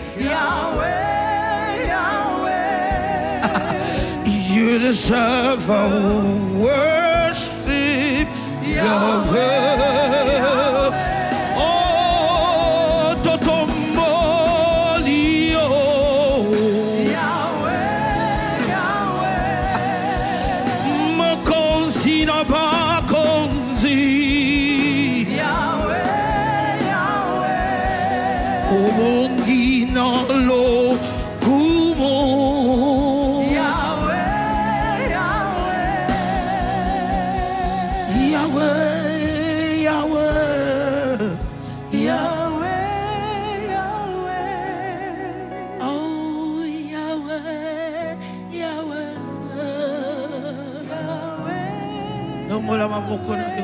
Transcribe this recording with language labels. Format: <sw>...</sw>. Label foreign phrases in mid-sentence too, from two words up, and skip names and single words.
<en>Yahweh, Yahweh. You deserve our worship, Yahweh.</en> <ln>Oh, Totomolio, Yahweh, Yahweh. Mokonsi na bakonzi. Kumongina lo kumo,</ln> <en>Yahweh, Yahweh, Yahweh, Yahweh, Yahweh, Yahweh. oh Yahweh, Yahweh, Yahweh.</en>